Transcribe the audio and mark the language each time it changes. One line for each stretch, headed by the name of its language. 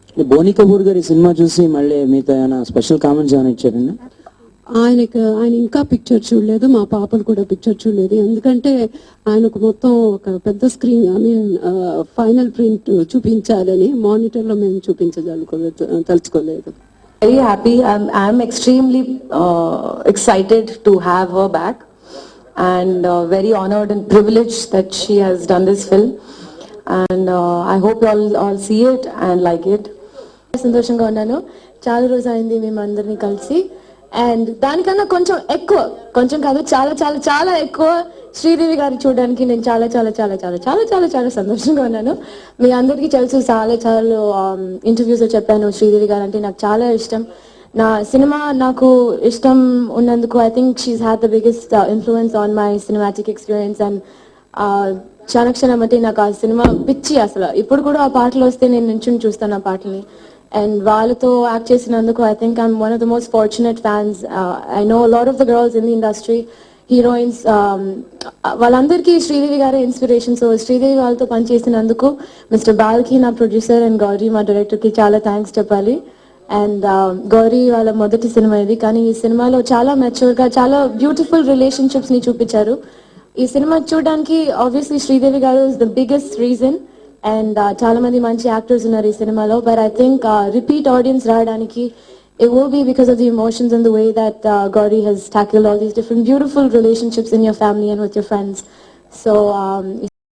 Telugu: బోని కపూర్ గారి సినిమా చూసి మళ్ళీ మీతో ఏమైనా స్పెషల్ కామెంట్స్ ఏమైనా ఇచ్చారండి? ఆయన ఇంకా పిక్చర్ చూడలేదు, మా పాపలు కూడా పిక్చర్ చూడలేదు. ఎందుకంటే ఆయనకు మొత్తం ఒక పెద్ద స్క్రీన్ ఫైనల్ ప్రింట్ చూపించాలని మానిటర్లో మేము తలుచుకోలేదు.
English: Very happy. I'm extremely excited to have her back, and very honored and privileged that she has done this film. And I hope you all see it and like it.
Telugu: సంతోషంగా ఉన్నాను. చాలా రోజు అయింది మేము అందరినీ కలిసి. అండ్ దానికన్నా కొంచెం కాదు, చాలా చాలా చాలా ఎక్కువ శ్రీదేవి గారి చూడడానికి నేను చాలా చాలా చాలా చాలా చాలా చాలా చాలా సంతోషంగా ఉన్నాను. మీ అందరికీ తెలుసు, చాలా ఇంటర్వ్యూస్లో చెప్పాను, శ్రీదేవి గారు అంటే నాకు చాలా ఇష్టం. నా సినిమా నాకు ఇష్టం ఉన్నందుకు
English: I think she's had the biggest influence on my cinematic experience.
Telugu: And క్షణక్షణం అంటే నాకు ఆ సినిమా పిచ్చి అసలు. ఇప్పుడు కూడా ఆ పాటలు వస్తే నేను నించుని చూస్తాను ఆ పాటల్ని. అండ్ వాళ్ళతో యాక్ట్ చేసినందుకు
English: I think I'm one of the most fortunate fans. I know lot of the girls in the industry, heroines,
Telugu: వాళ్ళందరికీ శ్రీదేవి గారే ఇన్స్పిరేషన్. సో శ్రీదేవి వాళ్ళతో పనిచేసినందుకు మిస్టర్ బాల్కి, నా ప్రొడ్యూసర్, అండ్ గౌరీ మా డైరెక్టర్కి చాలా థ్యాంక్స్ చెప్పాలి. అండ్ గౌరీ వాళ్ళ మొదటి సినిమా ఇది, కానీ ఈ సినిమాలో చాలా మెచ్యూర్గా చాలా బ్యూటిఫుల్ రిలేషన్షిప్స్ని చూపించారు. ఈ సినిమా చూడడానికి ఆబ్వియస్లీ శ్రీదేవి గారు
English: Is the biggest reason.
Telugu: And చాలా మంది మంచి యాక్టర్స్ ఉన్నారు ఈ సినిమాలో.
English: but I think repeat audience
Telugu: రావడానికి
English: it will be because of the emotions and the way that Gauri has tackled all these different beautiful relationships in your family and with your friends. So ఈ